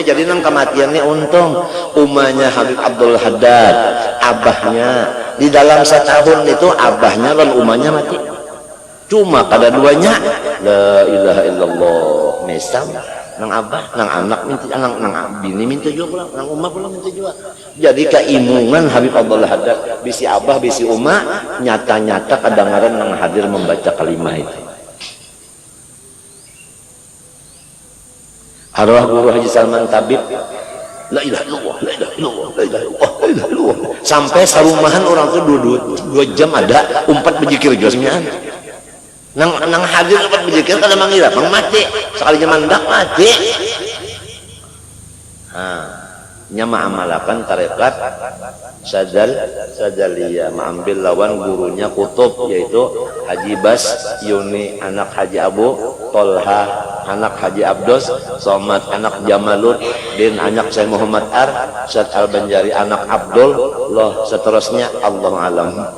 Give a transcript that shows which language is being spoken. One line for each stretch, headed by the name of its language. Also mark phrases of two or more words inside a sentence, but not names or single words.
Banjar: Jadi nang kematiannya untung umahnya Habib Abdul Haddad, abahnya di dalam setahun itu abahnya dan umahnya mati, cuma kada duanya
Arabic: لا إله إلا الله
Banjar: mesam nang abah nang anak minta nang bini minta juga pulang, nang umah pulang minta juga. Jadi keimungan Habib Abdul Haddad bisi abah bisi umah nyata-nyata kadangaran nang hadir membaca kalimah itu. Arwah guru Haji Salman Tabib
Arabic: لا إله إلا الله، لا إله إلا الله، لا إله إلا الله، لا إله إلا الله,
Banjar: sampai sarumahan orang tuh 2 jam ada umpat berzikir josmian. Nang hadir umpat berzikir kada mangira pang mati sekali mandak mati. Nyama amalakan tarekat sadaliyah, mengambil lawan gurunya kutub, yaitu Haji Bas Yuni anak Haji Abu, Tolha anak Haji Abdos, Somad anak Jamalud, Din anak Syekh Muhammad Ar, Syed Al-Banjari anak Abdul, loh seterusnya
Arabic: الله أعلم.